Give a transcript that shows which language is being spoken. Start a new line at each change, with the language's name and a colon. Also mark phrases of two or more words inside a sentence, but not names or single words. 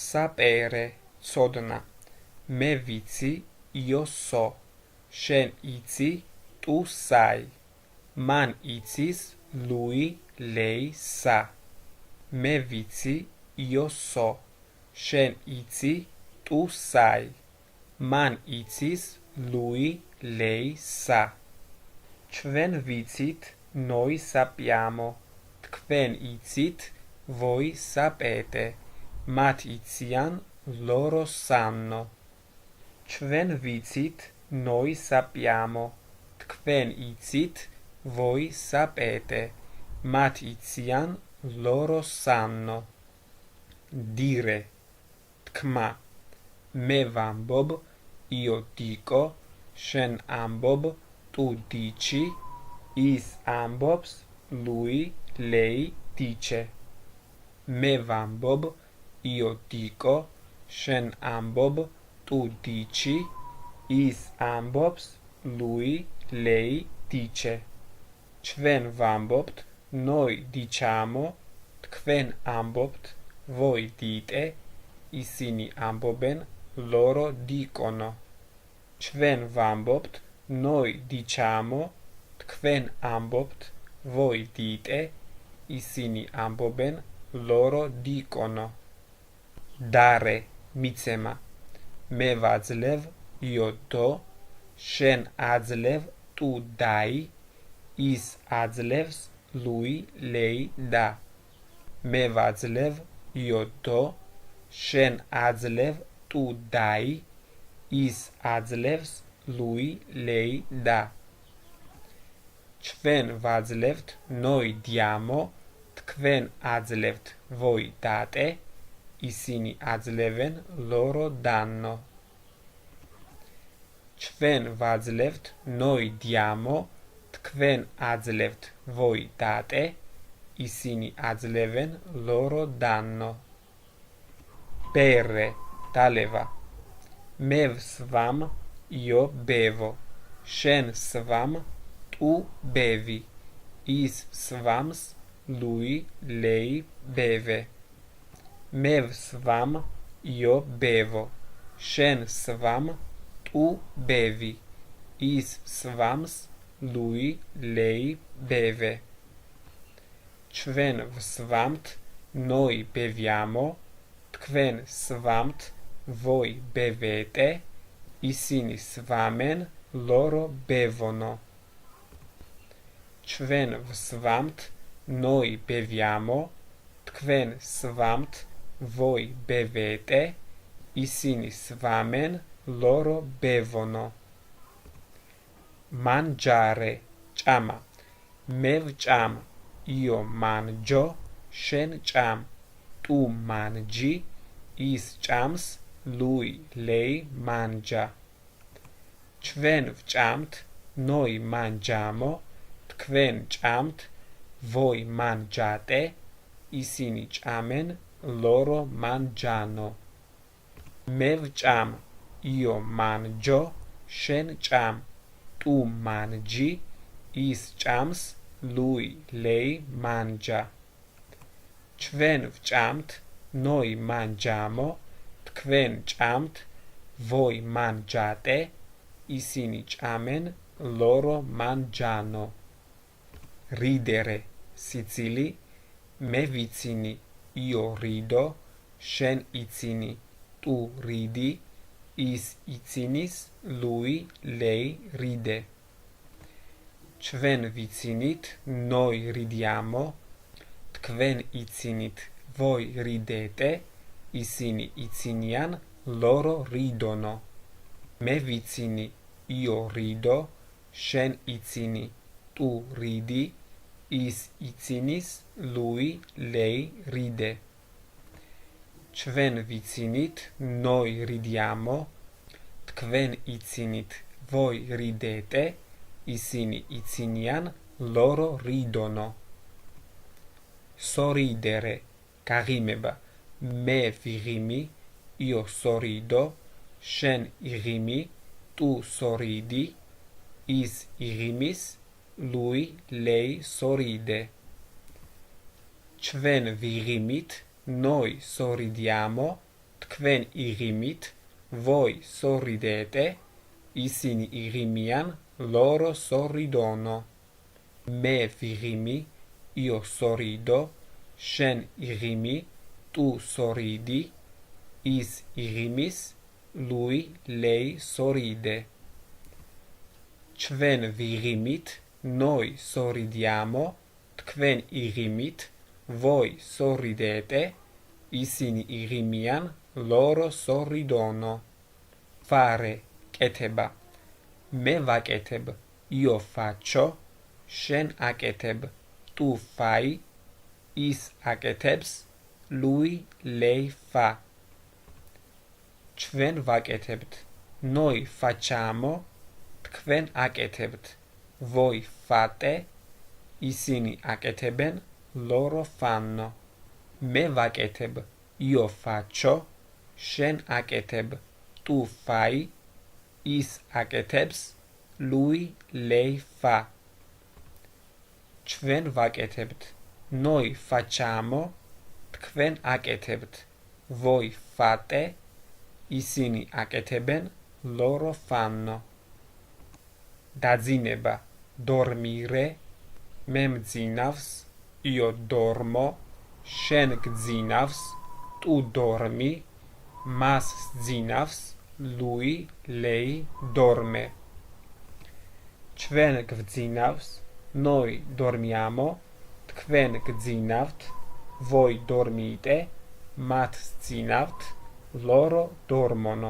Georgian: საპერე ცოდნა მე ვიცი
Italian: io so
Georgian: შენ იცი
Italian: tu sai
Georgian: მან იცის
Italian: lui lei sa
Georgian: მე ვიცი
Italian: io so
Georgian: შენ იცი
Italian: tu sai
Georgian: მან იცის
Italian: lui lei sa
Georgian: ჩვენ ვიცით
Italian: noi sappiamo
Georgian: თქვენ იცით
Italian: voi sapete
Georgian: მათ იციან
Italian: loro sanno
Georgian: ჩვენ ვიცით
Italian: noi sappiamo
Georgian: თქვენ იცით
Italian: voi sapete
Georgian: მათ იციან
Italian: loro sanno dire
Georgian: თქმა მე ვამბობ
Italian: io dico
Georgian: შენ ამბობ
Italian: tu dici
Georgian: ის ამბობს
Italian: lui lei dice
Georgian: მე ვამბობ
Italian: io dico
Georgian: შენ ამბობ
Italian: tu dici
Georgian: ის ამბობს
Italian: lui lei dice
Georgian: ჩვენ ვამბობთ
Italian: noi diciamo
Georgian: თქვენ ამბობთ
Italian: voi dite
Georgian: ისინი ამბობენ
Italian: loro dicono
Georgian: ჩვენ ვამბობთ
Italian: noi diciamo
Georgian: თქვენ ამბობთ
Italian: voi dite
Georgian: ისინი ამბობენ
Italian: loro dicono dare
Georgian: მიცემა მე ვაძლევ
Italian: io do
Georgian: შენ აძლევ
Italian: tu dai
Georgian: ის აძლევს
Italian: lui lei da
Georgian: მე ვაძლევ
Italian: io do
Georgian: შენ აძლევ
Italian: tu dai
Georgian: ის აძლევს
Italian: lui lei da
Georgian: ჩვენ ვაძლევთ
Italian: noi diamo
Georgian: თქვენ აძლევთ
Italian: voi date
Georgian: ისინი აძლევენ
Italian: loro danno
Georgian: ჩვენ ვაძლევთ
Italian: noi diamo
Georgian: თქვენ აძლევთ
Italian: voi date
Georgian: ისინი აძლევენ
Italian: loro danno bere
Georgian: დალევა მე ვსვამ
Italian: io bevo
Georgian: შენ სვამ
Italian: tu bevi
Georgian: ის სვამს
Italian: lui lei beve
Georgian: მე ვსვამ
Italian: io bevo
Georgian: შენ სვამ
Italian: tu bevi
Georgian: ის სვამს
Italian: lui lei beve
Georgian: ჩვენ ვსვამთ
Italian: noi beviamo
Georgian: თქვენ სვამთ
Italian: voi bevete
Georgian: ისინი სვამენ
Italian: loro bevono
Georgian: ჩვენ ვსვამთ
Italian: noi beviamo
Georgian: თქვენ სვამთ
Italian: voi bevete
Georgian: ისინი სვამენ
Italian: loro bevono mangiare
Georgian: ჭამა მე ვჭამ
Italian: io mangio
Georgian: შენ ჭამ
Italian: tu mangi
Georgian: ის ჭამს
Italian: lui lei
Georgian: mangia ჩვენ ვჭამთ
Italian: noi mangiamo
Georgian: თქვენ ჭამთ
Italian: voi mangiate
Georgian: ისინი ჭამენ
Italian: loro mangiano
Georgian: მე ვჭამ
Italian: io mangio
Georgian: შენ ჭამ
Italian: tu mangi
Georgian: ის ჭამს
Italian: lui lei mangia
Georgian: ჩვენ ვჭამთ noi
Italian: mangiamo
Georgian: თქვენ ჭამთ
Italian: voi mangiate
Georgian: ისინი ჭამენ
Italian: loro mangiano ridere
Georgian: სიცილი მე ვიცინი
Italian: io rido
Georgian: შენ იცინი
Italian: tu ridi
Georgian: ის იცინის
Italian: lui lei ride
Georgian: ჩვენ ვიცინით
Italian: noi ridiamo
Georgian: თქვენ იცინით
Italian: voi ridete
Georgian: ისინი იცინიან
Italian: loro ridono
Georgian: მე ვიცინი
Italian: io rido
Georgian: შენ იცინი
Italian: tu ridi
Georgian: ის იცინის
Italian: lui lei ride
Georgian: ჩვენ ვიცინით
Italian: noi ridiamo
Georgian: თქვენ იცინით
Italian: voi ridete
Georgian: ისინი იცინიან
Italian: loro ridono
Georgian: sorridere გაღიმება მე ვიღიმი
Italian: io sorrido
Georgian: შენ იღიმი
Italian: tu sorridi
Georgian: ის იღიმის
Italian: lui lei sorride
Georgian: ჩვენ ვიღიმით
Italian: noi sorridiamo
Georgian: თქვენ იღიმით,
Italian: voi sorridete,
Georgian: ისინი იღიმიან,
Italian: loro sorridono.
Georgian: მე ვიღიმი,
Italian: io sorrido,
Georgian: შენ იღიმი,
Italian: tu sorridi,
Georgian: ის იღიმის,
Italian: lui, lei sorride.
Georgian: ჩვენ ვიღიმით,
Italian: noi sorridiamo,
Georgian: თქვენ იღიმით,
Italian: voi sorridete,
Georgian: ისინი იღიმიან,
Italian: loro sorridono. fare,
Georgian: კეთება. მე ვაკეთებ,
Italian: io faccio,
Georgian: შენ აკეთებ,
Italian: tu fai,
Georgian: ის აკეთებს,
Italian: lui, lei fa.
Georgian: ჩვენ ვაკეთებთ,
Italian: noi facciamo,
Georgian: თქვენ აკეთებთ,
Italian: voi fate,
Georgian: ისინი აკეთებენ,
Italian: loro fanno.
Georgian: მე ვაკეთებ,
Italian: io faccio,
Georgian: შენ აკეთებ,
Italian: tu fai,
Georgian: ის აკეთებს,
Italian: lui, lei fa.
Georgian: ჩვენ ვაკეთებთ,
Italian: noi facciamo,
Georgian: თქვენ აკეთებთ,
Italian: voi fate,
Georgian: ისინი აკეთებენ,
Italian: loro fanno.
Georgian: დაძინება, dormire, მე მძინავს,
Italian: io dormo,
Georgian: შენ გძინავს,
Italian: tu dormi,
Georgian: მას სძინავს,
Italian: lui, lei dorme.
Georgian: ჩვენ გვძინავს,
Italian: noi dormiamo,
Georgian: თქვენ გძინავთ,
Italian: voi dormite,
Georgian: მათ სძინავთ,
Italian: loro dormono.